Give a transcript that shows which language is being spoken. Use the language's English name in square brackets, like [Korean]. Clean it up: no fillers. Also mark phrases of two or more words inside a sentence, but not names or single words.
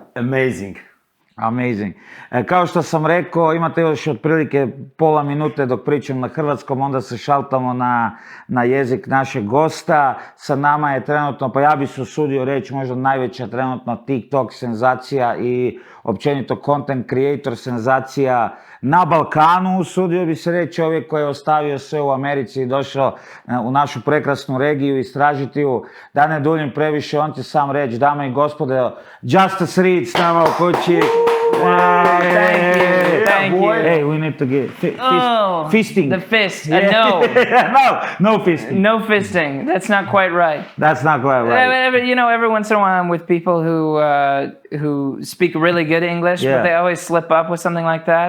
[English] Amazing. [Croatian] Kao što sam rekao, imate još otprilike pola minute dok pričam na hrvatskom, onda se šaltamo na jezik našeg gosta. Sa nama je trenutno, pa ja bi se usudio reći, možda najveća trenutno TikTok senzacija i općenito [English] content creator [Croatian] senzacija na Balkanu, usudio bi se reći, čovjek koji je ostavio sve u Americi i došao u našu prekrasnu regiju istražiti ju. Da ne duljim previše, on će sam reći, dame i gospode, JUSTUS REID s nama u kući. [English] Thank you. Hey, we need to get fisting. The fist. Yeah. No fisting. No fisting. That's not quite right. That's not quite right. You know, every once in a while I'm with people who speak really good English, but they always slip up with something like that.